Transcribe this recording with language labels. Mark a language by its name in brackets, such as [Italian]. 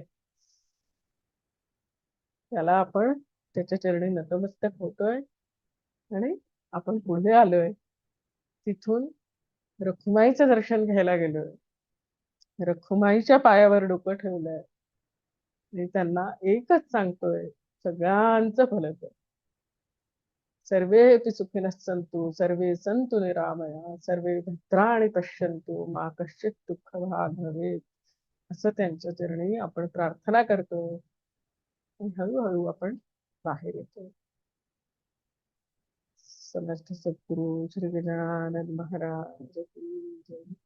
[Marathi] त्याला आपण त्याच्या चरणी नतमस्तक होतोय आणि आपण पुढे आलोय. तिथून रखुमाईचं दर्शन घ्यायला गेलोय. रखुमाईच्या पायावर डोकं ठेवलंय आणि त्यांना एकच सांगतोय, सगळ्यांचं भलं कर. [Sanskrit] सर्वेपि सुखिनः सन्तु सर्वे सन्तु निरामया सर्वे भद्राणि पश्यन्तु मा कश्चित् दुःखभाग् भवेत्. [Marathi] असं त्यांच्या चरणी आपण प्रार्थना करतो आणि हळूहळू आपण बाहेर येतो. समर्थ सद्गुरु श्री गजानन महाराज की जय.